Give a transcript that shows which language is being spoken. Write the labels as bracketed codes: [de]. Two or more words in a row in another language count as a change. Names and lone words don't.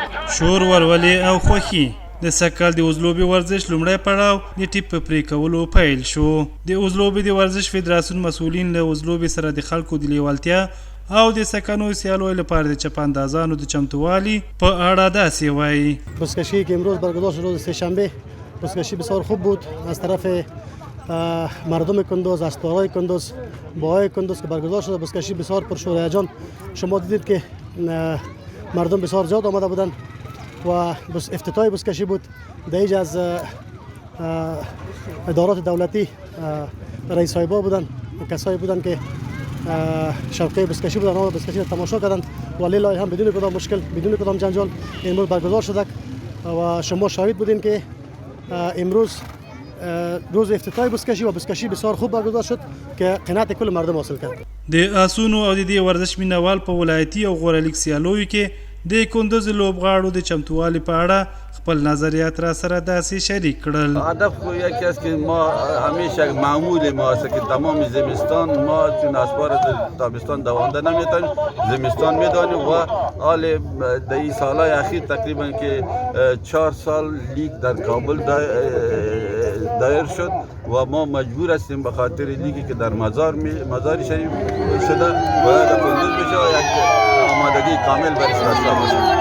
[ps] شور ورولې او خوښي د سږکال د اوزلوبې ورزش لومړی پړاو د ټیپ په پرې کولو پیل شو. د اوزلوبې د ورزش فدراسیون مسؤلین له اوزلوبې سره د خلکو د لیوالتیا او د سکنو سیالیو لپاره د چپاندازانو د چمتووالي په اړه داسې وایي. [fa] بزکشی که امروز برگزار شد روز سه‌شنبه بزکشی بسیار خوب بود از طرف مردم کندوز، اسطورهای کندوز، باهای کندوز که برگزار شده. بزکشی بسیار پرشور و هیجان، شما دیدید که مردم بسیار زیاد آمده بودند و افتتاح بزکشی بود. دیج از ادارات دولتی رئیس صاحبا بودند، کسایی بودند که شوقی بزکشی بودند، آمدن بزکشی را تماشا کردند و لیلای هم بدون کدام مشکل، بدون کدام جنجال امروز برگزار شده و شما شاهد بودین که امروز روز افتتاح بزکشی و بزکشی بسیار خوب برگزار شد که قناعت کل مردم حاصل کرد. [ps] د آسونو او د دې ورزش مینوال په ولایتي او غورلیک سیالیو کې د کندوز لوبغاړو د چمتووالي په اړه خپل نظریات را سره داسې شریک کړل. [fa] هدف یکی است که ما همیشه معمول ما است که تمام زمستان ما چون اسوار تابستان دوانده نمیتونیم، زمستان میدانیم و حال در این سالهای اخیر تقریبا که 4 سال لیگ در کابل دایر شد و ما مجبور هستیم به خاطر لیگی که در مزار شریف شده و در کندوز بشه یک آمادگی کامل برش داشته باشیم.